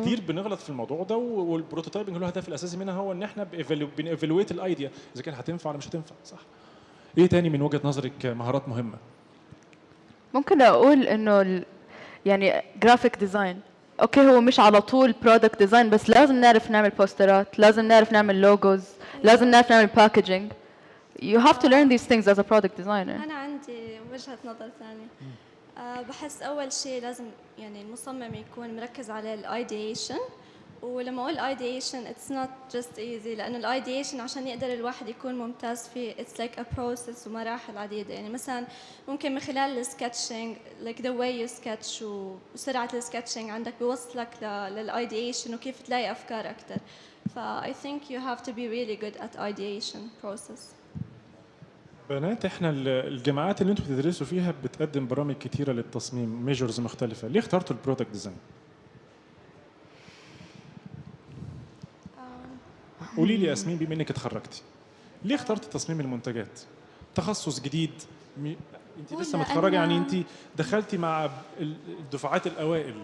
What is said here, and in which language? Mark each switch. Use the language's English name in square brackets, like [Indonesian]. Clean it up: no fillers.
[Arabic] كتير بنغلط في الموضوع ده، والبروتوتايبنج له الهدف الاساسي منها هو ان احنا بنيفالويت الايديا اذا كان هتنفع ولا مش هتنفع. صح. ايه تاني من وجهة نظرك مهارات مهمة؟ ممكن اقول انه يعني جرافيك ديزاين اوكي هو مش على طول برودكت ديزاين، بس لازم نعرف نعمل بوسترات، لازم نعرف نعمل لوجوز، لازم نعرف نعمل باكجينج. [English] You have to learn these things as a product designer. [Arabic] أنا عندي وجهة نظر ثانية. بحس أول شيء لازم يعني المصمم يكون مركز على الايديشن، ولما أقول ideation [English] it's not just easy، [Arabic] لأنه الايديشن عشان يقدر الواحد يكون ممتاز فيه [English] it's like a process [Arabic] ومراحل عديدة. يعني مثلا ممكن من خلال السكتشنج [English] like the way you sketch [Arabic] وسرعة السكتشنج عندك بيوصلك للايديشن وكيف تلاقي أفكار أكتر. [English] I think you have to be really good at ideation process. [Arabic] بنات، احنا الجامعات اللي انتوا بتدرسوا فيها بتقدم برامج كتيرة للتصميم، ميجرز مختلفة، ليه اخترتوا البرودكت ديزاين؟ قولي لي ياسمين، بما انك اتخرجتي ليه اخترتي تصميم المنتجات؟ تخصص جديد، انت لسه متخرجه، يعني انت دخلتي مع الدفعات الاوائل.